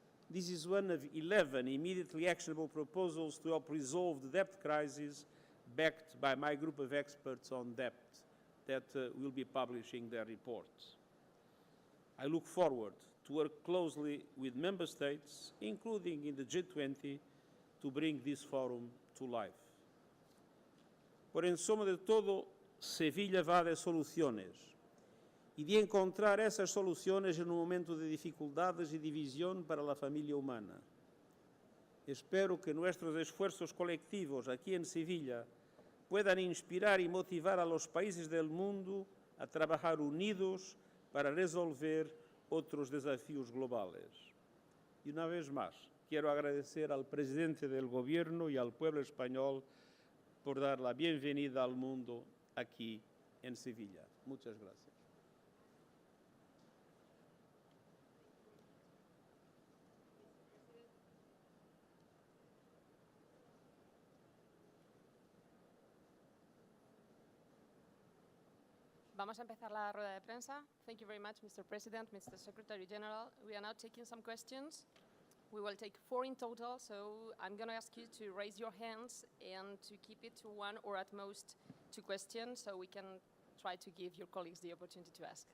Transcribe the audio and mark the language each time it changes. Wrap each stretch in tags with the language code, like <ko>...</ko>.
<en>This is one of 11 immediately actionable proposals to help resolve the debt crisis, backed by my group of experts on debt that will be publishing their reports. I look forward to work closely with member states, including in the G20, to bring this forum to life.</en> <es>Por en suma de todo, Sevilla va de soluciones y de encontrar esas soluciones en un momento de dificultades y división para la familia humana. Espero que nuestros esfuerzos colectivos aquí en Sevilla puedan inspirar y motivar a los países del mundo a trabajar unidos para resolver otros desafíos globales. Y una vez más, quiero agradecer al presidente del Gobierno y al pueblo español por dar la bienvenida al mundo aquí en Sevilla. Muchas gracias. Vamos a empezar la rueda de prensa.</es> <en>Thank you very much, Mr. President, Mr. Secretary General. We are now taking some questions. We will take 4 in total, so I'm going to ask you to raise your hands and to keep it to 1 or at most 2 questions, so we can try to give your colleagues the opportunity to ask.</en>